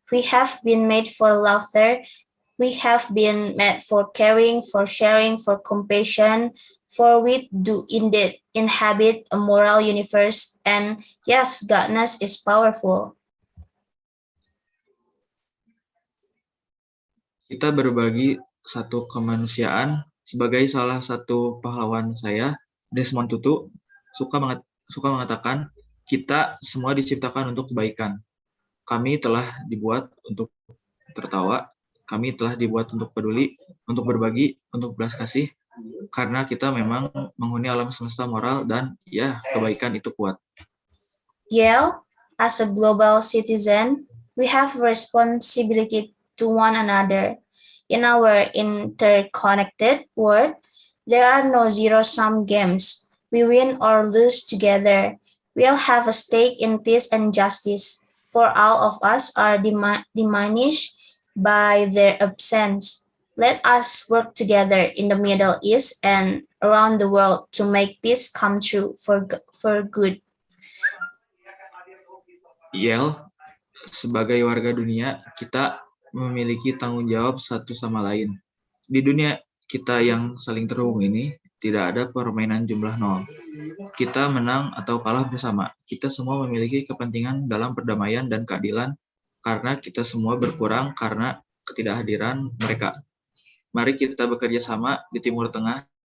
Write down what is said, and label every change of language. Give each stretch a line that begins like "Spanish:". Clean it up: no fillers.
English: We have been made for laughter. We have been made for caring, for sharing, for compassion, for we do indeed inhabit a moral universe. And yes, godness is powerful.
Indonesian: Kita berbagi satu kemanusiaan. Sebagai salah satu pahlawan saya, Desmond Tutu, suka mengatakan, kita semua diciptakan untuk kebaikan. Kami telah dibuat untuk tertawa, kami telah dibuat untuk peduli, untuk berbagi, untuk belas kasih, karena kita memang menghuni alam semesta moral dan ya, kebaikan itu kuat.
English: Yale, as a global citizen, we have responsibility to one another. In our interconnected world, there are no zero-sum games. We win or lose together. We'll have a stake in peace and justice, for all of us are diminished by their absence. Let us work together in the Middle East and around the world to make peace come true for good.
Indonesian: Yale, sebagai warga dunia, kita memiliki tanggung jawab satu sama lain. Di dunia kita yang saling terhubung ini, tidak ada permainan jumlah nol. Kita menang atau kalah bersama. Kita semua memiliki kepentingan dalam perdamaian dan keadilan, karena kita semua berkurang karena ketidakhadiran mereka. Mari kita bekerja sama di Timur Tengah